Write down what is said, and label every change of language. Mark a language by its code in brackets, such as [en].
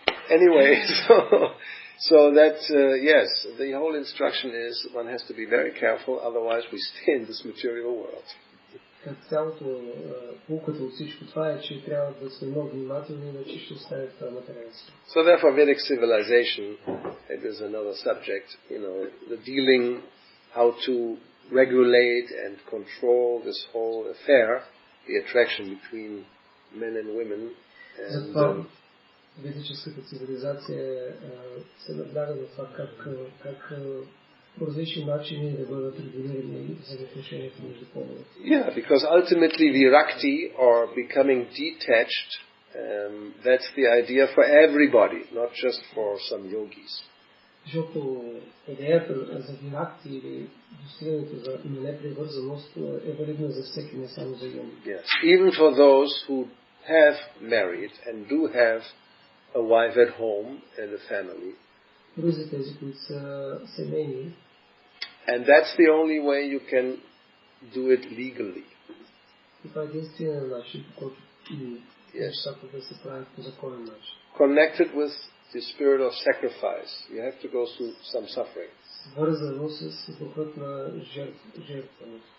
[en] Anyway, so that, yes, the whole instruction is one has to be very careful, otherwise we stay in this material world. [bg] Цялото пулката от всичко това е, че трябва да сме много внимателни, иначе ще остане това материалство. [en] So therefore Vedic civilization, it is another subject, the dealing, how to regulate and control this whole affair, the attraction between men and women. And [bg] ведическата цивилизация се набляга на това как по различни начини да бъдат регулирани взаимоотношенията между половете. [en] Yeah, because ultimately virakti, or becoming detached, that's the idea for everybody, not just for some yogis. [bg] Защото идеята за виракти или достигането на непривързаност е валидна за всеки, не само за йоги. [en] Yes, even for those who have married and do have a wife at home and a family. [bg] За тези, които са семейни. [en] And that's the only way you can do it legally. [bg] Това е единственият начин, по който нещата да се правят по законен начин. [en] Connected with the spirit of sacrifice. You have to go through some suffering. [bg] Свързано с духът на жертването.